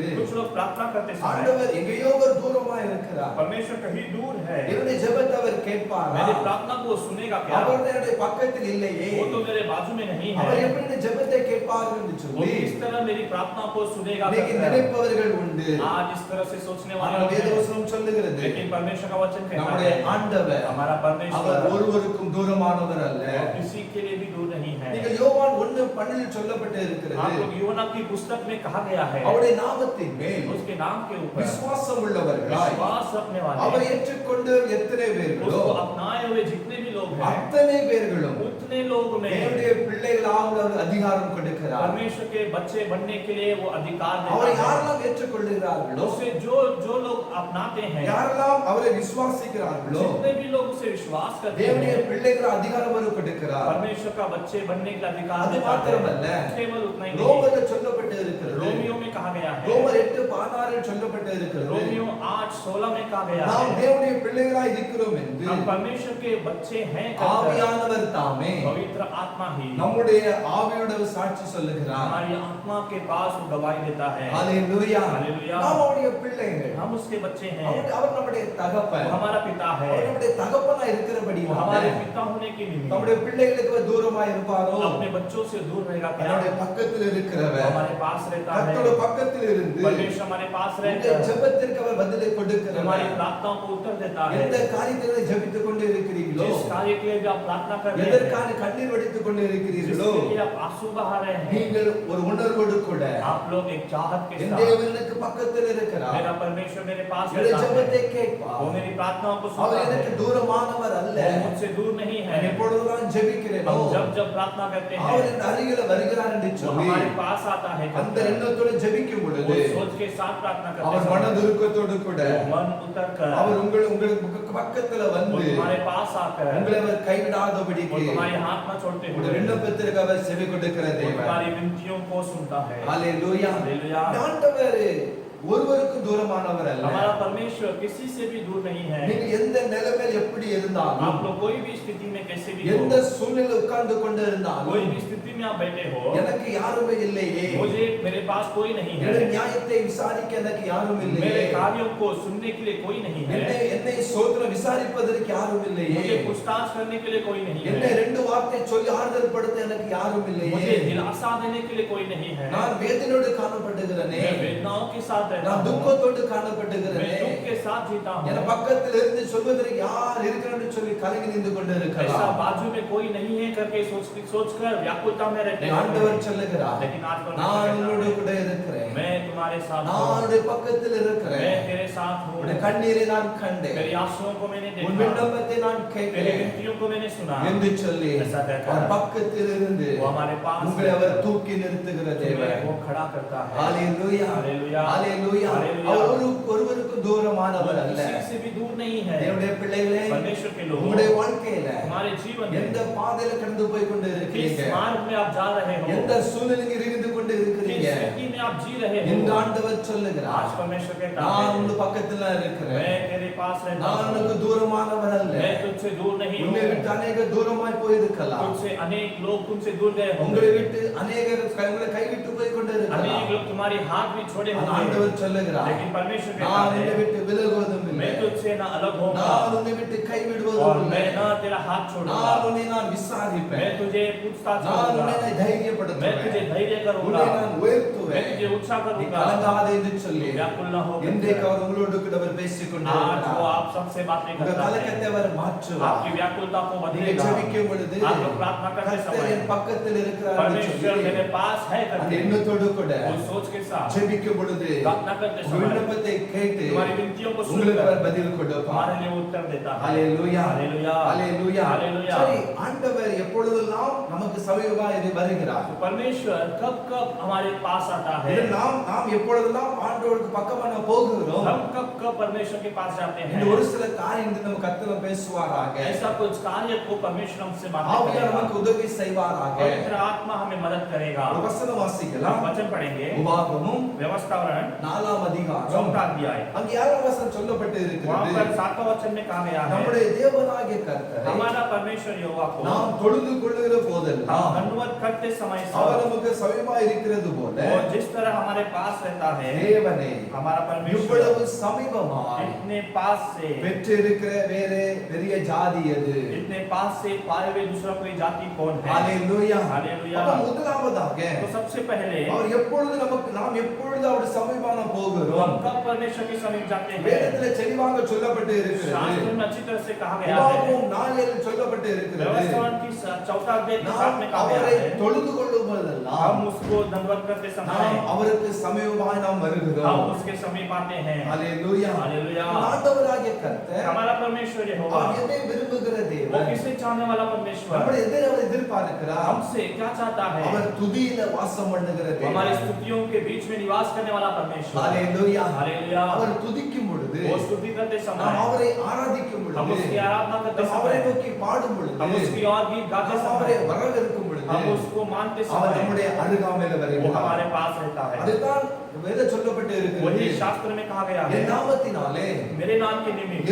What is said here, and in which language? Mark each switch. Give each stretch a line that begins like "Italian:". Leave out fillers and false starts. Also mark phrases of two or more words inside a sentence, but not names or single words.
Hindi: कुछ लोग प्रार्थना करते समय
Tamil: ஆண்டவர் எங்கேயோ ஒரு தூரமாய் இருக்கிறார்.
Hindi: परमेश्वर कहीं दूर है,
Tamil: என்னுடைய ஜெபத்தை அவர் கேட்பாரா?
Hindi: मेरी प्रार्थना को वो सुनेगा क्या?
Tamil: அவர் என்னுடைய பக்கத்தில் இல்லையே.
Hindi: वो तो मेरे बाजू में नहीं है,
Tamil: அவர் எப்படி இந்த ஜெபத்தை கேட்பார் என்று
Hindi: वो
Tamil: சொல்லி
Hindi: किस तरह मेरी प्रार्थना को सुनेगा
Tamil: இன்னைக்கு
Hindi: करके
Tamil: நினைப்பவர்கள் உண்டு.
Hindi: आज इस तरह से सोचने वाले
Tamil: ஆனால்
Hindi: लोग हैं।
Tamil: வேதவசனம் சொல்லுகிறது
Hindi: लेकिन परमेश्वर का वचन कहता
Tamil: நம்முடைய
Hindi: है
Tamil: ஆண்டவர்
Hindi: हमारा
Tamil: அவர்
Hindi: परमेश्वर
Tamil: ஒருவருக்கும் தூரமானவர் அல்ல.
Hindi: वो किसी के लिए भी दूर नहीं है।
Tamil: நீங்கள் யோவான் 1:12 சொல்லப்பட்டு
Hindi: आप
Tamil: இருக்கிறது,
Hindi: लोग यूहन्ना की पुस्तक में कहा गया है
Tamil: அவருடைய நாமத்தின் மேல்
Hindi: उसके नाम के ऊपर
Tamil: விசுவாசம் உள்ளவர்களாய்
Hindi: विश्वास रखने
Tamil: அவரை
Hindi: वाले,
Tamil: ஏற்றுக்கொண்டு எத்தனை பேர்களோ
Hindi: उसको अपनाए हुए जितने भी लोग हैं,
Tamil: அத்தனை பேர்களும்
Hindi: उतने लोग में
Tamil: தேவனுடைய பிள்ளைகளாக அவர் அதிகாரம் கொடுக்கிறார்.
Hindi: परमेश्वर के बच्चे बनने के लिए वो अधिकार
Tamil: அவரை
Hindi: देता है।
Tamil: யாரெல்லாம் ஏற்றுக்கொள்கிறார்களோ,
Hindi: उसे जो जो लोग अपनाते हैं,
Tamil: யாரெல்லாம் அவரை விசுவாசிக்கிறார்களோ,
Hindi: जितने भी लोग उसे विश्वास करते
Tamil: தேவனுடைய
Hindi: हैं,
Tamil: பிள்ளைகள் அதிகாரம் அவர் கொடுக்கிறார்.
Hindi: परमेश्वर का बच्चे बनने के अधिकार
Tamil: அது
Hindi: देता
Tamil: மாத்திரமல்ல,
Hindi: है। केवल उतना ही नहीं,
Tamil: ரோமர்ல சொல்லப்பட்டு இருக்கிறது,
Hindi: रोमियो में कहा गया है,
Tamil: ரோமர் 8:16 சொல்லப்பட்டு இருக்கிறது,
Hindi: रोमियो 8:16 में कहा गया
Tamil: நாம்
Hindi: है,
Tamil: தேவனுடைய பிள்ளைகளாய் இருக்கிறோம் என்று
Hindi: हम परमेश्वर के बच्चे हैं कहकर
Tamil: ஆவியானவர் தாமே
Hindi: पवित्र आत्मा ही
Tamil: நம்முடைய ஆவியோட சாட்சி சொல்லுகிறார்.
Hindi: हमारी आत्मा के पास वो गवाही देता है।
Tamil: ஹalleluya.
Hindi: हालेलुया।
Tamil: நாம் அவருடைய பிள்ளைகள்.
Hindi: हम उसके बच्चे हैं,
Tamil: அவர் நம்முடைய
Hindi: वो
Tamil: தகப்பன்.
Hindi: हमारा पिता है,
Tamil: அவர் நம்முடைய தகப்பனா
Hindi: वो
Tamil: இருக்கிறபடியால்
Hindi: हमारे पिता होने के निमित्त
Tamil: நம்முடைய பிள்ளைகளுக்கு அவர் தூரமா இருப்பாரோ,
Hindi: अपने बच्चों से दूर रहेगा क्या?
Tamil: நம்முடைய பக்கத்தில் இருக்கிறவர்
Hindi: हमारे पास रहता है,
Tamil: கர்த்தருடைய பக்கத்தில் இருந்து
Hindi: परमेश्वर हमारे हमारे पास
Tamil: உங்கள்
Hindi: रहकर
Tamil: ஜெபத்திற்கு அவர் பதிலை கொடுக்கிறார்.
Hindi: हमारी प्रार्थनाओं को उत्तर देता है।
Tamil: எந்த காரியத்தை ஜெபித்துக் கொண்டு இருக்கிறீர்களோ,
Hindi: जिस कार्य के लिए भी आप प्रार्थना कर रहे हैं,
Tamil: எதற்கான கண்ணீர் வடித்துக் கொண்டு இருக்கிறீர்களோ,
Hindi: जिसके लिए आप आंसू बहा रहे हैं,
Tamil: நீங்கள் ஒரு உணர்வோடு கூட
Hindi: आप लोग एक चाहत के
Tamil: என்
Hindi: साथ,
Tamil: தேவன் எனக்கு பக்கத்தில் இருக்கிறார்,
Hindi: मेरा परमेश्वर मेरे पास
Tamil: என்னுடைய
Hindi: रहता है,
Tamil: ஜெபத்தை கேட்பார்,
Hindi: वो मेरी प्रार्थनाओं को
Tamil: அவர்
Hindi: सुनता
Tamil: எனக்கு
Hindi: है,
Tamil: தூரமானவர் அல்ல.
Hindi: वो मुझसे दूर नहीं है।
Tamil: நான் எப்பொழுது நான் ஜெபிக்கிறேனோ
Hindi: हम जब जब प्रार्थना करते
Tamil: அவர்
Hindi: हैं,
Tamil: என் அருகில வருகிறார் என்று
Hindi: वो
Tamil: சொல்லி
Hindi: हमारे पास आता है।
Tamil: அந்த எண்ணத்தோடு ஜெபிக்கும் பொழுது
Hindi: वो सोच के साथ प्रार्थना करते
Tamil: அவர்
Hindi: हैं,
Tamil: மனதுருக்கத்தோடு கூட
Hindi: वो मन उतर कर
Tamil: அவர் உங்களுக்கு பக்கத்துல
Hindi: वो
Tamil: வந்து
Hindi: तुम्हारे पास आकर
Tamil: உங்களை அவர்
Hindi: वो
Tamil: கைவிடாதபடிக்கு
Hindi: तुम्हारे हाथ में छोड़ते
Tamil: உங்களுடைய
Hindi: हुए
Tamil: விண்ணப்பத்திற்கு அவர் செவி கொடுக்கிற
Hindi: वो
Tamil: தேவன்.
Hindi: तुम्हारी विनतियों को सुनता है।
Tamil: ஹalleluya.
Hindi: हालेलुया।
Tamil: ஆண்டவர் ஒருவருக்கு தூரமானவர் அல்ல.
Hindi: हमारा परमेश्वर किसी से भी दूर नहीं है।
Tamil: நீங்க எந்த நிலைமையில் எப்படி இருந்தாலும்,
Hindi: आप लोग कोई भी स्थिति में कैसे भी
Tamil: எந்த
Hindi: हो,
Tamil: சூழ்நிலையில் உட்கார்ந்து கொண்டு
Hindi: कोई
Tamil: இருந்தாலும்,
Hindi: भी स्थिति में आप बैठे हो,
Tamil: எனக்கு யாருமே இல்லையே,
Hindi: मुझे मेरे पास कोई नहीं
Tamil: என்னுடைய
Hindi: है,
Tamil: நியாயத்தை விசாரிக்க எனக்கு யாரும் இல்லையே,
Hindi: मेरे कार्यों को सुनने के लिए कोई नहीं है,
Tamil: என்னை சோதனை விசாரிப்பதற்கு யாரும் இல்லையே,
Hindi: मुझे पूछताछ करने के लिए कोई नहीं
Tamil: என்னை
Hindi: है,
Tamil: ரெண்டு வார்த்தை சொல்லி ஆறுதல் படுத்த எனக்கு யாரும் இல்லையே,
Hindi: मुझे दिलासा देने के लिए कोई नहीं है।
Tamil: நான் வேதனையோடு காணப்படுகிறேனே,
Hindi: मैं वेदनाओं के साथ रहता
Tamil: நான்
Hindi: हूँ,
Tamil: துக்கத்தோடு
Hindi: मैं
Tamil: காணப்படுகிறேனே,
Hindi: दुख के साथ जीता
Tamil: என்
Hindi: हूँ।
Tamil: பக்கத்தில் இருந்து சொல்வதற்கு யார் இருக்கிறான்னு சொல்லி கலங்கி நின்று கொண்டு
Hindi: ऐसा
Tamil: இருக்கலாம்.
Hindi: बाजू में कोई नहीं है करके सोचकर व्याकुलता में रहते हैं।
Tamil: ஆண்டவர் சொல்லுகிறார்,
Hindi: लेकिन आज परमेश्वर
Tamil: நான்
Hindi: कहता
Tamil: உன்னோடு
Hindi: है,
Tamil: கூட இருக்கிறேன்,
Hindi: मैं तुम्हारे साथ
Tamil: நான்
Hindi: हूँ,
Tamil: உன்னுடைய பக்கத்தில்
Hindi: मैं
Tamil: இருக்கிறேன்,
Hindi: तेरे साथ हूँ,
Tamil: உன்னுடைய கண்ணீரை நான் கண்டேன்,
Hindi: तेरी आंसुओं को मैंने
Tamil: உன்
Hindi: देखा,
Tamil: விண்ணப்பத்தை நான்
Hindi: तेरी
Tamil: கேட்டேன்
Hindi: विनतियों को मैंने सुना।
Tamil: என்று சொல்லி
Hindi: ऐसा कहकर
Tamil: அவர் பக்கத்தில் இருந்து
Hindi: वो हमारे पास
Tamil: உங்களை அவர் தூக்கி நிறுத்துகிற தேவன்.
Hindi: वो खड़ा करता है।
Tamil: ஹalleluya,
Hindi: हालेलुया,
Tamil: ஹalleluya.
Hindi: हालेलुया।
Tamil: அவர் ஒருவருக்கு தூரமானவர் அல்ல.
Hindi: किसी से भी दूर नहीं है।
Tamil: தேவனுடைய பிள்ளைகளே,
Hindi: परमेश्वर के लोग
Tamil: உங்களுடைய வாழ்க்கையில
Hindi: हमारे जीवन
Tamil: எந்த
Hindi: में
Tamil: பாதையில கடந்து போய் கொண்டு
Hindi: किस
Tamil: இருக்கிறீங்க,
Hindi: मार्ग में आप जा रहे हो,
Tamil: எந்த சூழ்நிலையில் இருந்து கொண்டு
Hindi: किस
Tamil: இருக்கிறீங்க,
Hindi: स्थिति में आप जी रहे
Tamil: இந்த
Hindi: हो,
Tamil: ஆண்டவர் சொல்லுகிறார்,
Hindi: आज परमेश्वर कहता
Tamil: நான்
Hindi: है,
Tamil: உங்க பக்கத்துல இருக்கிறேன்,
Hindi: मैं तेरे पास रहता
Tamil: நான்
Hindi: हूँ,
Tamil: உனக்கு தூரமானவர் அல்ல.
Hindi: मैं तुझसे दूर नहीं
Tamil: உன்னை
Hindi: हूँ,
Tamil: விட்டு அநேக தூரமாய் போயிருக்கலாம்,
Hindi: तुझसे अनेक लोग तुमसे दूर गए
Tamil: உங்களை
Hindi: होंगे,
Tamil: விட்டு அநேகர் உங்களை கைவிட்டு போய் கொண்டு
Hindi: अनेक
Tamil: இருக்கலாம்.
Hindi: लोग तुम्हारे हाथ भी छोड़े
Tamil: ஆனா
Hindi: होंगे,
Tamil: ஆண்டவர் சொல்லுகிறார்,
Hindi: लेकिन परमेश्वर कहता
Tamil: நான் உன்னை
Hindi: है,
Tamil: விட்டு விலகுவதும் இல்லை,
Hindi: मैं तुझसे ना अलग होऊंगा
Tamil: நான் உன்னை விட்டு
Hindi: और
Tamil: கைவிடுவதும் இல்லை,
Hindi: मैं ना तेरा हाथ छोड़ूंगा,
Tamil: நான் உன்னை நான்
Hindi: मैं
Tamil: விசாரிப்பேன்,
Hindi: तुझे पूछताछ
Tamil: நான்
Hindi: करूंगा,
Tamil: உன்னை
Hindi: मैं तुझे
Tamil: தைரியப்படுத்துவேன்,
Hindi: धैर्य
Tamil: உன்னை
Hindi: करूंगा,
Tamil: நான்
Hindi: मैं
Tamil: உயர்த்துவேன்,
Hindi: तुझे ऊंचा
Tamil: நீ
Hindi: करूंगा,
Tamil: கலங்காதே என்று சொல்லி
Hindi: व्याकुल न हो।
Tamil: இன்றைக்கு அவர் உங்களோடு கூட அவர் பேசிக்
Hindi: आज वो
Tamil: கொண்டிருக்கிறார்.
Hindi: आप सबसे बातें
Tamil: உங்க
Hindi: करता है,
Tamil: கலக்கத்தை அவர் மாற்றுவார்.
Hindi: आपकी व्याकुलता को
Tamil: நீங்க
Hindi: बदलेगा।
Tamil: ஜெபிக்கும் பொழுது
Hindi: आप लोग प्रार्थना करते
Tamil: கர்த்தர்
Hindi: समय
Tamil: என் பக்கத்தில் இருக்கிறார் என்று
Hindi: परमेश्वर
Tamil: சொல்லி
Hindi: मेरे पास है
Tamil: அந்த
Hindi: करके
Tamil: எண்ணத்தோடு கூட
Hindi: वो सोच के साथ
Tamil: ஜெபிக்கும் பொழுது
Hindi: प्रार्थना करते
Tamil: உங்க
Hindi: समय
Tamil: விண்ணப்பத்தை கேட்டு
Hindi: तुम्हारी विनतियों को
Tamil: உங்களுக்கு
Hindi: सुनकर
Tamil: அவர் பதில் கொடுப்பார்.
Hindi: हमारे लिए उत्तर देता है।
Tamil: ஹalleluya,
Hindi: हालेलुया,
Tamil: ஹalleluya.
Hindi: हालेलुया।
Tamil: சரி, ஆண்டவர் எப்பொழுதெல்லாம் நமக்கு சமீபமாக வருகிறார்,
Hindi: तो परमेश्वर कब कब हमारे पास आता है,
Tamil: இது நாம் எப்பொழுதெல்லாம் ஆண்டவருக்கு பக்கமாக நாம் போகிறோம்.
Hindi: हम कब कब परमेश्वर के पास जाते
Tamil: இந்த
Hindi: हैं।
Tamil: ஒரு சில காரியங்கள் நம்ம கர்த்தர் பேசுவாராக,
Hindi: ऐसा कुछ कार्य को परमेश्वर हमसे बातें
Tamil: ஆவியானவர்
Hindi: करेगा,
Tamil: நமக்கு உதவி செய்வாராக.
Hindi: पवित्र आत्मा हमें मदद करेगा।
Tamil: ஒரு வசனம்
Hindi: हम
Tamil: வாசிக்கலாம்,
Hindi: वचन पढ़ेंगे,
Tamil: உபாகமம்
Hindi: व्यवस्थावरण
Tamil: 4ஆம் அதிகாரம்,
Hindi: 4वां अध्याय,
Tamil: அங்கே 7ஆம் வசனம் சொல்லப்பட்டு
Hindi: वहाँ
Tamil: இருக்கிறது,
Hindi: पर 7वां वचन में कहा गया है,
Tamil: நம்முடைய தேவனாகிய கர்த்தரை
Hindi: हमारा परमेश्वर यहोवा को
Tamil: நாம் தொழுது கொள்ளுகிற
Hindi: हम
Tamil: போதெல்லாம்
Hindi: धन्यवाद करते समय
Tamil: அவர்
Hindi: सब
Tamil: நமக்கு சமீபமாக இருக்கிறது போல
Hindi: वो जिस तरह हमारे पास रहता है,
Tamil: தேவனை
Hindi: हमारा परमेश्वर
Tamil: இவ்வளவு சமீபமாய்
Hindi: इतने पास से
Tamil: பெற்றிருக்கிற வேறு பெரிய ஜாதி எது?
Hindi: इतने पास से पाए हुए दूसरा कोई जाति कौन है।
Tamil: ஹalleluya,
Hindi: हालेलुया।
Tamil: அப்ப முதலாவதாக
Hindi: तो सबसे पहले
Tamil: அவர் எப்பொழுது நாம் எப்பொழுது அவருடைய சமீபமான
Hindi: हम
Tamil: போகிறோம்,
Hindi: कब परमेश्वर के समीप जाते हैं।
Tamil: வேதத்திலே தெளிவாக சொல்லப்பட்டு இருக்கிறது,
Hindi: शास्त्र में अच्छी तरह से कहा गया है,
Tamil: உபாகமம் 4 சொல்லப்பட்டு இருக்கிறது,
Hindi: व्यवस्थापन की 4वां अध्याय के 7
Tamil: நாம்
Hindi: में कहा
Tamil: அவரை
Hindi: गया है,
Tamil: தொழுது கொள்ளும் போதெல்லாம்
Hindi: हम उसको धन्यवाद करते समय
Tamil: நாம் அவருக்கு சமீபமாய் நாம்
Hindi: हम
Tamil: வருகிறோம்.
Hindi: उसके समीप आते हैं।
Tamil: ஹalleluya,
Hindi: हालेलुया।
Tamil: ஆண்டவராகிய கர்த்தர்
Hindi: हमारा परमेश्वर यहोवा
Tamil: அவர் எதை விரும்புகிற
Hindi: वो
Tamil: தேவன்,
Hindi: किसे चाहने वाला परमेश्वर,
Tamil: நம்முடைய எதிர அவர் எதிர்பார்க்கிறார்,
Hindi: हमसे क्या चाहता है।
Tamil: அவர் துதியில வாசம் பண்ணுகிற
Hindi: हमारी
Tamil: தேவன்.
Hindi: स्तुतियों के बीच में निवास करने वाला परमेश्वर।
Tamil: ஹalleluya,
Hindi: हालेलुया।
Tamil: அவர் துதிக்கும் பொழுது,
Hindi: वो स्तुति करते
Tamil: நாம்
Hindi: समय,
Tamil: அவரை ஆராதிக்கும்
Hindi: हम
Tamil: பொழுது,
Hindi: उसकी आराधना करते
Tamil: நாம் அவரை
Hindi: समय,
Tamil: நோக்கி பாடும் பொழுது,
Hindi: हम उसकी और गीत गाते
Tamil: நாம் அவரை
Hindi: समय,
Tamil: வரவேற்கும் பொழுது,
Hindi: हम उसको मानते
Tamil: அவர்
Hindi: समय
Tamil: நம்முடைய அருகாமையில
Hindi: वो
Tamil: வருகிறார்.
Hindi: हमारे पास रहता है।
Tamil: அதுதான் வேத சொல்லப்பட்டு இருக்கிறது,
Hindi: वही शास्त्र में कहा गया है,
Tamil: என் நாமத்தினாலே
Hindi: मेरे नाम के निमित्त